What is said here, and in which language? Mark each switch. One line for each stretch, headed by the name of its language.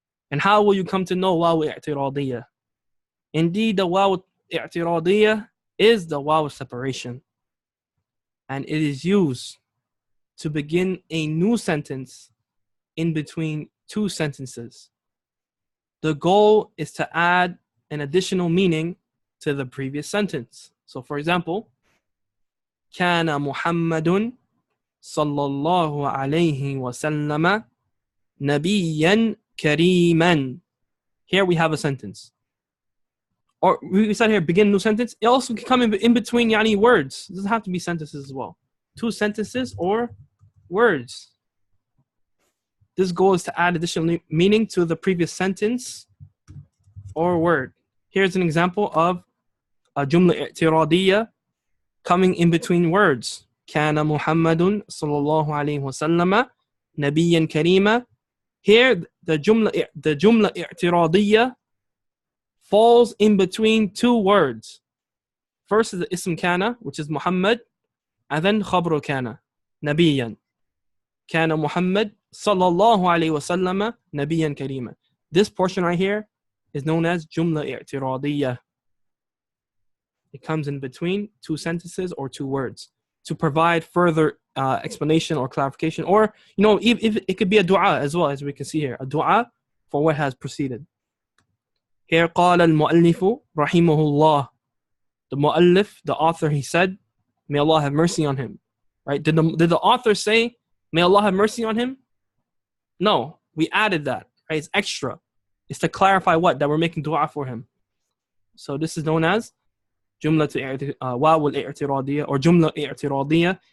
English: And how will you come to know waw al-i'tiradiyya? Indeed, the waw al-i'tiradiyya is the waw of separation. And it is used to begin a new sentence in between two sentences. The goal is to add an additional meaning to the previous sentence. So, for example,
Arabic: كان محمد صلى الله عليه وسلم نبيا كريما.
English: Here we have a sentence. Or we said here, begin a new sentence. It also can come in between words. It doesn't have to be sentences as well. Two sentences or words. This goal is to add additional meaning to the previous sentence or word. Here's an example of a jumla i'tiradiyya coming in between words.
Arabic: كان محمد صلى الله عليه وسلم نبيا كريما.
English: Here, the jumla i'tiradiyya falls in between two words. First is the ism kana, which is Muhammad, and then khabru kana, nabiyan. Kana Muhammad sallallahu alayhi wa sallam nabiyan karima. This portion right here is known as jumla i'tiradiyya. It comes in between two sentences or two words to provide further explanation or clarification, or if it could be a dua as well, as we can see here, a dua for what has preceded.
Arabic: Here, قال المؤلف رحمه الله.
English: The mu'allif, the author, he said, may Allah have mercy on him. Right? Did the author say, may Allah have mercy on him? No, we added that. Right? It's extra. It's to clarify what? That we're making dua for him. So this is known as jumla waw al-i'tiradiyya or jumla i'tiradiyya.